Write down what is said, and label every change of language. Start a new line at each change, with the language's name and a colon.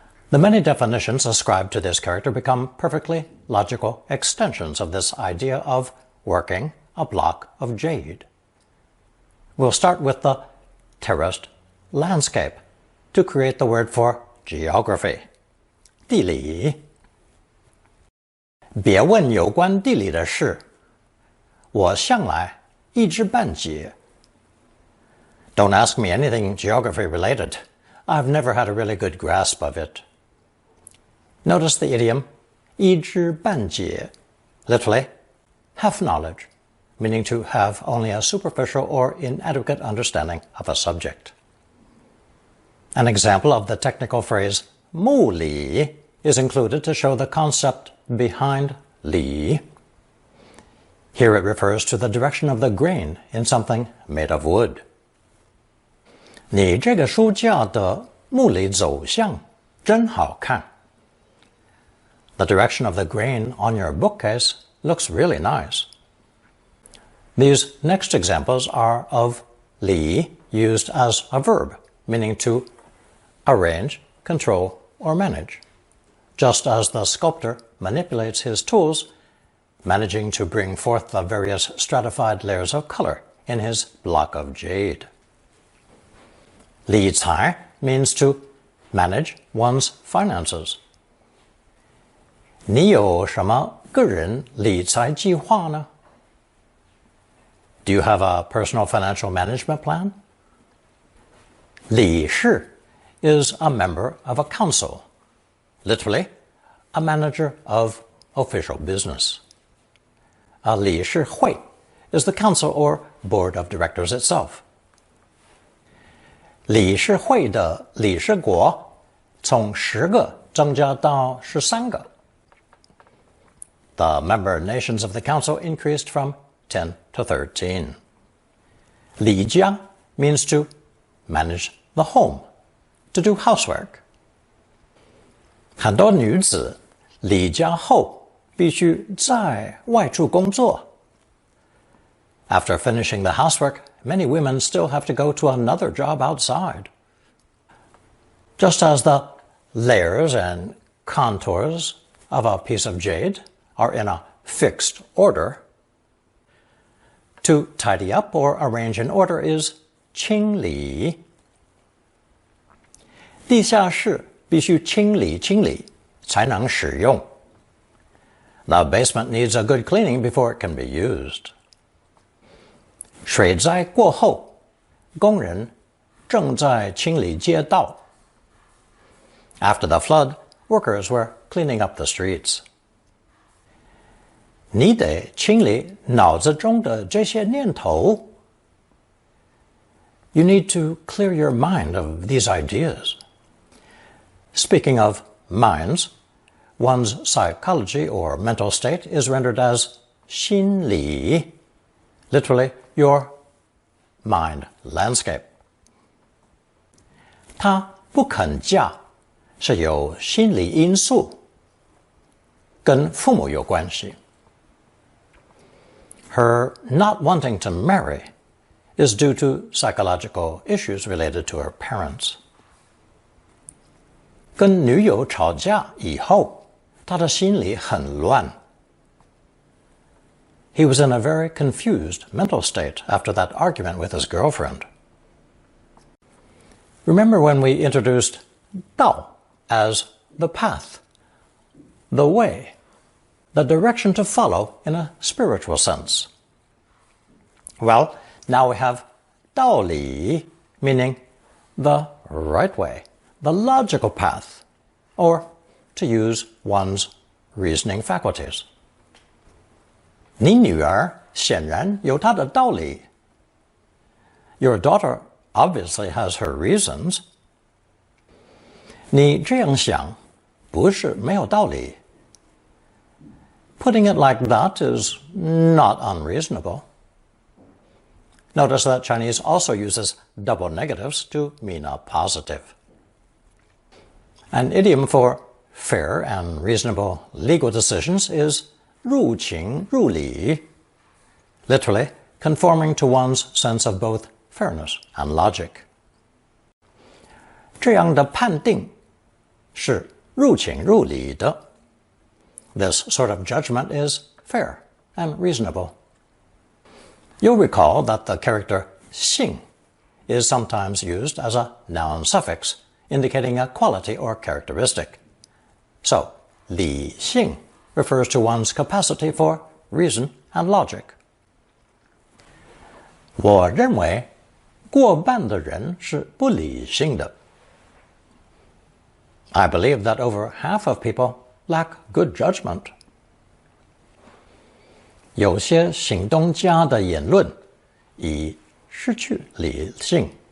English: The many definitions ascribed to this character become perfectly logical extensions of this idea of working a block of jade. We'll start with the terraced landscape to create the word for geography, 地理。
Chinese: 别问有关地理的事，我向来一知半解。
English: Don't ask me anything geography related. I've never had a really good grasp of it. Notice the idiom 一知半解, literally half knowledge, meaning to have only a superficial or inadequate understanding of a subject. An example of the technical phrase 目理 is included to show the concept behind li. Here it refers to the direction of the grain in something made of wood.
Chinese: 你这个书架的目理走向真好看。
English: The direction of the grain on your bookcase looks really nice. These next examples are of li used as a verb, meaning to arrange, control, or manage, just as the sculptor manipulates his tools, managing to bring forth the various stratified layers of color in his block of jade. 理财 means to manage one's finances.
Chinese: 你有什么个人理财计划呢?
English: Do you have a personal financial management plan? 理事 is a member of a council, literally, a manager of official business. A 理事会 is the council or board of directors itself.
Chinese: 理事会的理事国从10个增加到13个.
English: The member nations of the council increased from 10 to 13. 理家 means to manage the home, to do housework.
Chinese: 很多女子离家后必须再外出工作.
English: After finishing the housework, many women still have to go to another job outside. Just as the layers and contours of a piece of jade are in a fixed order, to tidy up or arrange in order is 清理.
Chinese: 地下室必须清理清理才能使用.
English: The basement needs a good cleaning before it can be used.
Chinese: 水灾过后，工人正在清理街道.
English: After the flood, workers were cleaning up the streets.
Chinese: 你得清理脑子中的这些念头。
English: You need to clear your mind of these ideas. Speaking of minds, one's psychology or mental state is rendered as 心理, literally your mind landscape.
Chinese: 她不肯嫁是有心理因素，跟父母有关系。
English: Her not wanting to marry is due to psychological issues related to her parents.
Chinese: 跟女友吵架以后，他的心里很乱。
English: He was in a very confused mental state after that argument with his girlfriend. Remember when we introduced Dao as the path, the way, the direction to follow in a spiritual sense? Well, now we have 道理, meaning the right way, the logical path, or to use one's reasoning faculties.
Chinese: 你女儿显然有她的道理。
English: Your daughter obviously has her reasons.
Chinese: 你这样想不是没有道理。
English: Putting it like that is not unreasonable. Notice that Chinese also uses double negatives to mean a positive. An idiom for fair and reasonable legal decisions is 入情入理, literally conforming to one's sense of both fairness and logic.
Chinese: 这样的判定是入情入理的.
English: This sort of judgment is fair and reasonable. You'll recall that the character 性 is sometimes used as a noun suffix indicating a quality or characteristic. So, 理性 refers to one's capacity for reason and logic.
Chinese: 我认为过半的人是不理性的.
English: I believe that over half of people lack good judgment.
Chinese: 有些行动家的言论已失去理性.